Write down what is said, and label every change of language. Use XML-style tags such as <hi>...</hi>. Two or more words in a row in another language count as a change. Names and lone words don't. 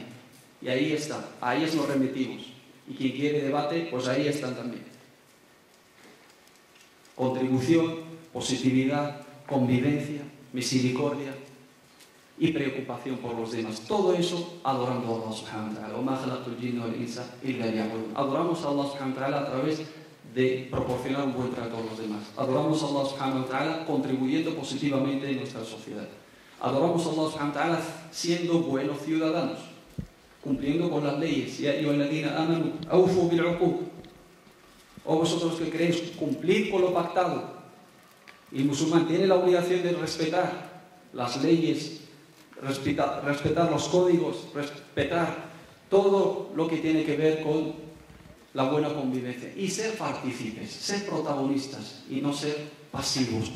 <es>Y ahí están, a ellas nos remitimos. Y quien quiere debate, pues ahí están también. Contribución, positividad, convivencia, misericordia y preocupación por los demás. Todo eso adorando a Allah</es> <ar>سبحانه وتعالى.</ar> <es>Adoramos a Allah</es> <ar>سبحانه وتعالى</ar> <es>a través de proporcionar un buen trato a los demás. Adoramos a Allah</es> <ar>سبحانه وتعالى</ar> <es>contribuyendo positivamente en nuestra sociedad. Adoramos a Allah</es> <ar>سبحانه وتعالى</ar> <es>siendo buenos ciudadanos, cumpliendo con las leyes.</es> <ar>يا أيها الذين آمنوا أوفوا بالعقود.</ar> <es>O vosotros que creéis, cumplir con lo pactado. Y el musulmán tiene la obligación de respetar las leyes, respetar los códigos, respetar todo lo que tiene que ver con la buena convivencia y ser partícipes, ser protagonistas y no ser pasivos.</es>